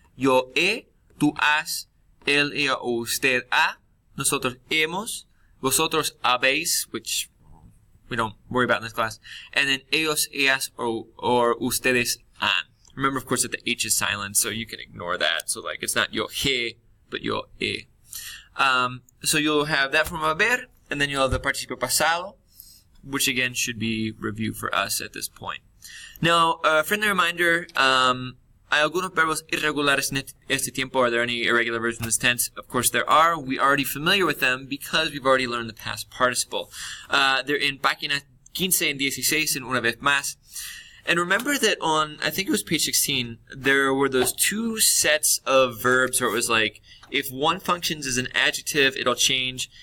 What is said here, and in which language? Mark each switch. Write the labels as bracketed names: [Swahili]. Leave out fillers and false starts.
[Spanish] Yo he, tú has, él, ella, o usted ha, nosotros hemos, vosotros habéis, [English] which we don't worry about in this class, and then [Spanish] ellos, ellas, or ustedes han. [English] Remember, of course, that the H is silent, so you can ignore that. So, it's not yo he, but yo he. So you'll have that from haber, and then you'll have the participio pasado, which again should be review for us at this point. Now, a friendly reminder, [Spanish] ¿hay algunos verbos irregulares en este tiempo? [English] Are there any irregular verbs in this tense? Of course there are. We're already familiar with them because we've already learned the past participle. They're in [Spanish] páginas 15 and 16 una vez más. [English] And remember that on, I think it was page 16, there were those 2 sets of verbs where it was if one functions as an adjective, it'll change.